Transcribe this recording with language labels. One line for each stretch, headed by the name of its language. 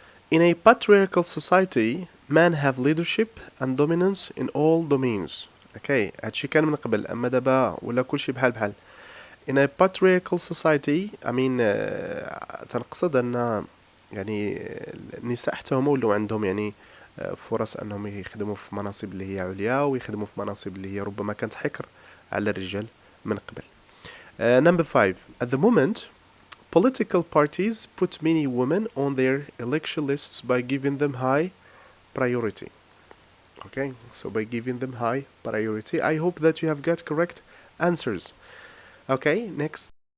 English: In a patriarchal society, men have leadership and dominance in all domains.
Arabic: Okay, هادشي كان من قبل أما دابا ولا كلشي بحال.
English: In a patriarchal society, I mean
Arabic: تنقصد أن يعني النساء حتى هما ولاو عندهم يعني فرص أنهم يخدموا في مناصب اللي هي عليا ويخدموا في مناصب اللي هي ربما كانت حكر على الرجال من قبل.
English: Number 5. At the moment, political parties put many women on their election lists by giving them high priority. Okay, so by giving them high priority. I hope that you have got correct answers. Okay, next.